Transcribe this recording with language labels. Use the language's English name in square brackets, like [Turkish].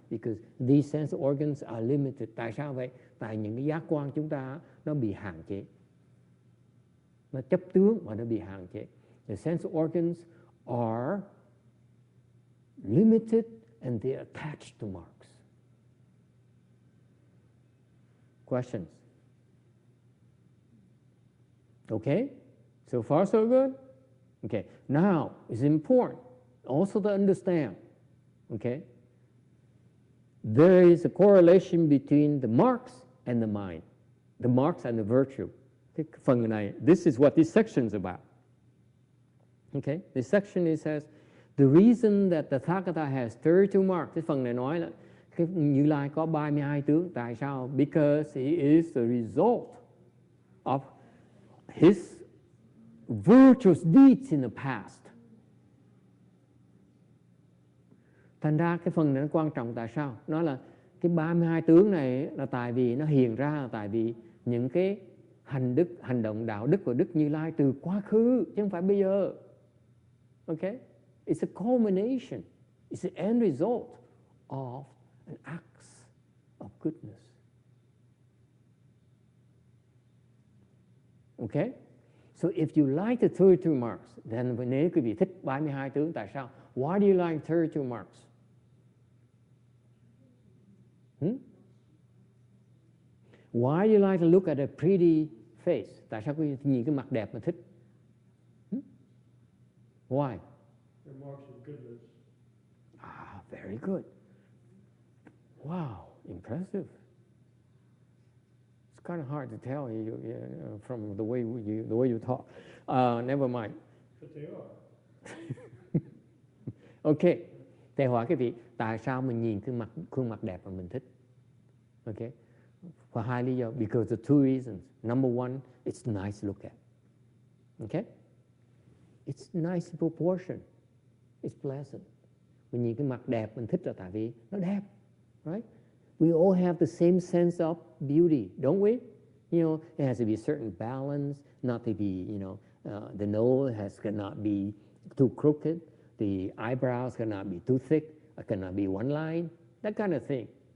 [English] Because these sense organs are limited. [Vietnamese] Tại sao vậy? Tại những cái giác quan chúng ta nó bị hạn chế. Nó chấp tướng mà nó bị hạn chế. [English] The sense organs are limited and they are attached to marks. Questions? Okay? So far, so good? Okay. Now, it's important also to understand, okay? There is a correlation between the marks and the mind. The marks and the virtue. [Vietnamese] Cái phần này, [English] this is what this section is about. Okay? This section it says, the reason that the Tathagata has 32 marks. [Vietnamese] Cái phần này nói là cái Như Lai có 32 tướng. Tại sao? [English] Because he is the result of his virtuous deeds in the past. [Vietnamese] Thành ra cái phần này nó quan trọng. Tại sao? Nó là cái 32 tướng này là tại vì nó hiện ra là tại vì những cái hành động đạo đức của Đức Như Lai từ quá khứ, chứ không phải bây giờ. [English] Okay? It's a culmination. It's the end result of an acts of goodness. Okay? So if you like the 32 marks, then [Vietnamese] nếu quý vị thích 32 tướng, tại sao? [English] Why do you like 32 marks? Why do you like to look at a pretty face? Tại sao quý vị nhìn cái mặt đẹp mà thích? Why? They're marks of goodness. Ah, very good. Wow, impressive. It's kind of hard to tell from the way you talk. Never mind. But they are. Okay. [Vietnamese] Thầy hỏi cái vị, tại sao mình nhìn cái khuôn mặt đẹp mà mình thích? [English] Okay. For [Vietnamese] hai lý do. [English] Because of two reasons. Number one, it's nice to look at. Okay. It's nice proportion. It's pleasant. [Vietnamese] Mình nhìn cái mặt đẹp mình thích là tại vì nó đẹp. [English] Right? We all have the same sense of beauty, don't we? You know, it has to be a certain balance, not to be, the nose cannot be too crooked, the eyebrows cannot be too thick, it cannot be one line, that kind of thing.